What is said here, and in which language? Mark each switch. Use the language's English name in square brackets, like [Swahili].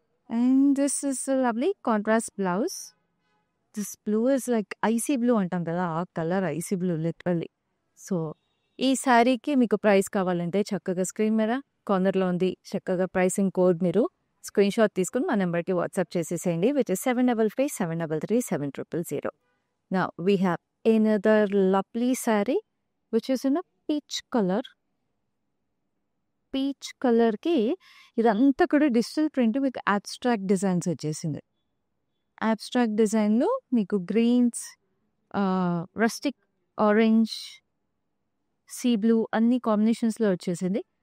[English] And this is lovely contrast blouse. This blue is like icy blue [Telugu] అంటాం కదా, ఆ colour [English] Icy blue literally. [Telugu] So ఈ శారీకి మీకు ప్రైస్ కావాలంటే చక్కగా స్క్రీన్ మీద కార్నర్లో ఉంది, చక్కగా ప్రైసింగ్ కోడ్ మీరు స్క్రీన్ షాట్ తీసుకుని మా నెంబర్కి వాట్సాప్ చేసేసేయండి, which is 7557337000. [English] Now we have another lovely saree which is in a peach color. [Telugu] Peach కలర్కి ఇదంతా కూడా డిజిటల్ ప్రింట్, మీకు అబ్స్ట్రాక్ట్ డిజైన్స్ వచ్చేసింది. అబ్స్ట్రాక్ట్ డిజైన్లో మీకు Greens, rustic orange, sea blue అన్ని కాంబినేషన్స్లో వచ్చేసింది.